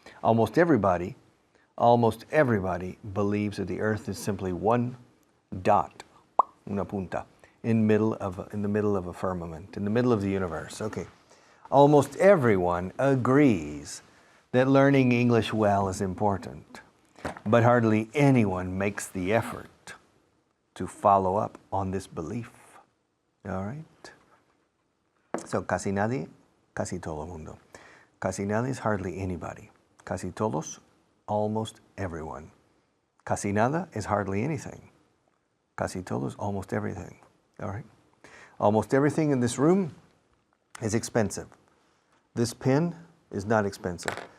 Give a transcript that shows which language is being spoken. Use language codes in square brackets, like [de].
[en] Almost everybody believes that the earth is simply one dot, [es] una punta, [en] in the middle of a firmament, in the middle of the universe. Okay. Almost everyone agrees that learning English well is important, but hardly anyone makes the effort to follow up on this belief. All right? [es] So, casi nadie, casi todo el mundo. Casi nadie [en] is hardly anybody. [es] Casi todos, [en] almost everyone. [es] Casi nada [en] is hardly anything. [es] Casi todos, [en] almost everything. All right? Almost everything in this room is expensive. This pen is not expensive.